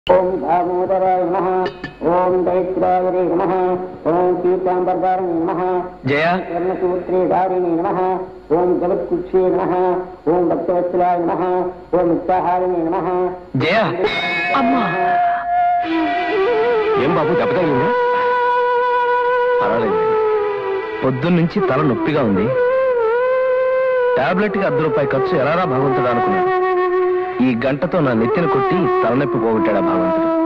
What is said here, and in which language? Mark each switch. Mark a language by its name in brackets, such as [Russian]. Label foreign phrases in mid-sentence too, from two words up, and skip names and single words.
[Sanskrit] ओम दामोदराय नमः ओम दैत्राय नमः ओम पीतांबरधारिणे नमः जय कर्णसूत्रेधारिणे नमः ओम जगत्कुक्षे नमः ओम भक्तवत्सलाय नमः ओम उत्साहारिणे नमः [Telugu] జయ అమ్మ ఏం బాబు దెబ్బ తగిలింది? పర్వాలేదు. పొద్దున్నుంచి తల నొప్పిగా ఉంది. టాబ్లెట్కి ₹10 ఖర్చు ఎలారా భగవంతుడు అనుకున్నాను. ఈ గంటతో నా నెత్తిన కొట్టి తలనొప్పి పోగొట్టాడా భగవంతుడు.